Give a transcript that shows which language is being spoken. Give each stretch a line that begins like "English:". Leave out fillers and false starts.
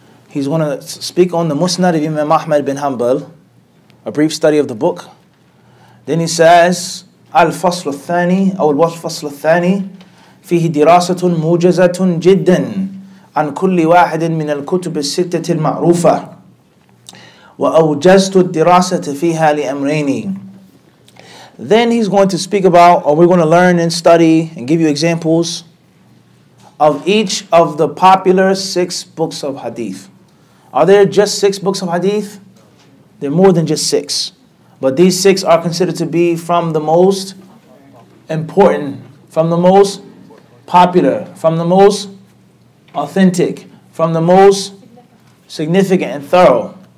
English: he's going to speak on the Musnad of Imam Ahmad bin Hanbal, a brief study of the book. Then he says,
Arabic: Al-Fasl al-Thani, or Al-Fasl al-Thani, فيه دراسة موجزة جدا عن كل واحد من الكتب الستة المعروفة وأوجزت الدراسة فيها لأمرين.
English: Then he's going to speak about, or we're going to learn and study and give you examples of each of the popular 6 books of hadith. Are there just 6 books of hadith? There are more than just 6. But these 6 are considered to be from the most important, from the most popular, from the most authentic, from the most significant and thorough.